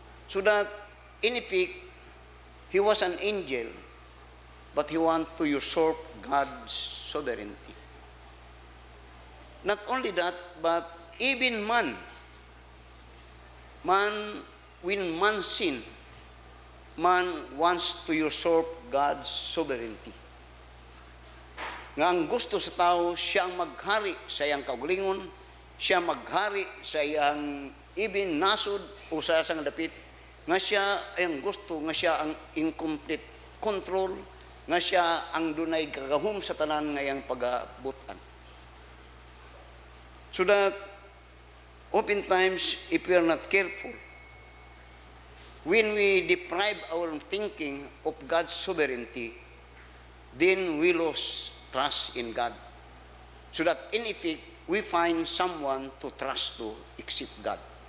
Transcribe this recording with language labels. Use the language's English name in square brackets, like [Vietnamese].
[English] So that in effect, he was an angel, but he wanted to usurp God's sovereignty. Not only that, but even man, when man sin, man wants to usurp God's sovereignty. [Cebuano] Nga ang gusto sa tao, siyang maghari sa iyang kaugalingon, siya maghari sa iyang even nasod o sa isang dapit, nga siya ang gusto, nga siya ang [English] incomplete control, [Cebuano] nga siya ang dunay kagahom sa tanan nga iyang pagabutan. [English] So that oftentimes, if we are not careful, when we deprive our thinking of God's sovereignty, then we lose trust in God. So that in effect, we find someone to trust to except God.